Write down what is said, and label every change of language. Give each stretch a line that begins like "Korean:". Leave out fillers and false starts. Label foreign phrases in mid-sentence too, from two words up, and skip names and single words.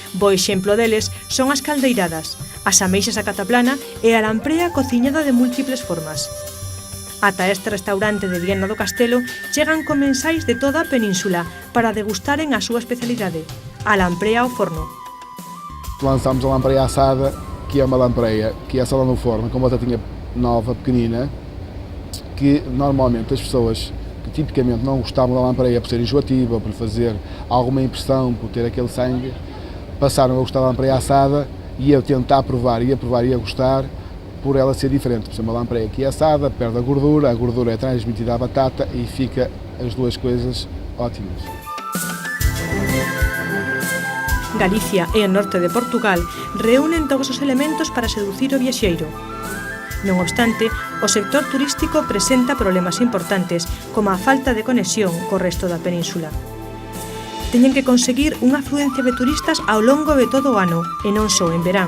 Galician: Bo exemplo deles son as caldeiradas, as ameixas a cataplana e a lamprea cociñada de múltiples formas. Ata este restaurante de Viana do Castelo chegan comensais de toda a península para degustaren a súa especialidade, a lamprea ao forno.
Portuguese: Lançámos a lampreia assada, que é uma lampreia que é assada no forno, com uma batatinha nova, pequenina, que normalmente as pessoas que tipicamente não gostavam da lampreia por ser enjoativa, por fazer alguma impressão, por ter aquele sangue, passaram a gostar da lampreia assada e a tentar provar, e a gostar, por ela ser diferente. Por ser uma lampreia que é assada, perde a gordura é transmitida à batata e fica as duas coisas ótimas.
Galician: Galicia e o norte de Portugal reúnen todos os elementos para seducir o viaxeiro. Non obstante, o sector turístico presenta problemas importantes, como a falta de conexión co resto da península. Teñen que conseguir unha afluencia de turistas ao longo de todo o ano, e non só en verán.